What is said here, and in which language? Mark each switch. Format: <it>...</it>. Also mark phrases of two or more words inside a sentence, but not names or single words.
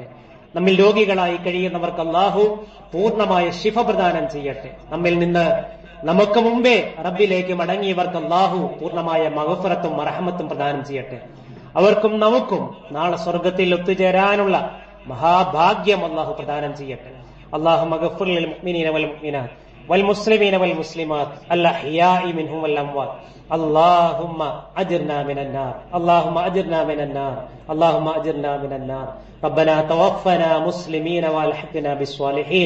<ml>നമ്മിൽ രോഗികളായി കഴിയുന്നവർക്ക് അല്ലാഹു പൂർണ്ണമായ ശിഫ പ്രദാനം ചെയ്യട്ടെ. നമ്മിൽ നിന്ന് നമുക്ക് മുമ്പേ റബ്ബിലേക്ക് മടങ്ങിയവർക്ക് അല്ലാഹു പൂർണ്ണമായ മഗ്ഫിറത്തും റഹ്മത്തും പ്രദാനം ചെയ്യട്ടെ. അവർക്കും നമുക്കും നാളെ സ്വർഗത്തിൽ ഒത്തുചേരാനുള്ള മഹാഭാഗ്യം അല്ലാഹു പ്രദാനം ചെയ്യട്ടെ.</ml> <ar>اللهم اغفر للمؤمنين والمؤمنات والمسلمين والمسلمات الأحياء منهم والأموات. اللهم أجرنا من النار، اللهم أجرنا من النار، اللهم أجرنا من النار. ربنا توفنا مسلمين والحقنا بالصالحين.</ar>